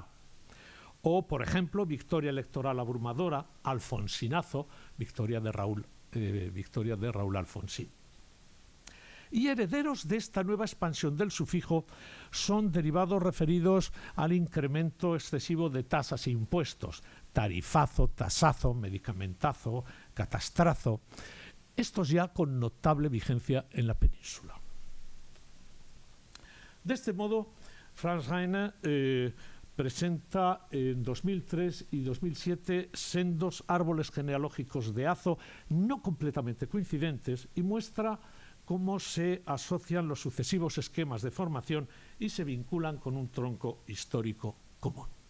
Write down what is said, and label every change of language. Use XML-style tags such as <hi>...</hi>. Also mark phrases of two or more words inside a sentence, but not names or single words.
<es>O, por ejemplo, victoria electoral abrumadora, alfonsinazo, victoria de Raúl Alfonsín. Y herederos de esta nueva expansión del sufijo son derivados referidos al incremento excesivo de tasas e impuestos, tarifazo, tasazo, medicamentazo, catastrazo, estos ya con notable vigencia en la península. De este modo, Franz Heine presenta en 2003 y 2007 sendos árboles genealógicos de Azo no completamente coincidentes y muestra cómo se asocian los sucesivos esquemas de formación y se vinculan con un tronco histórico común.</es>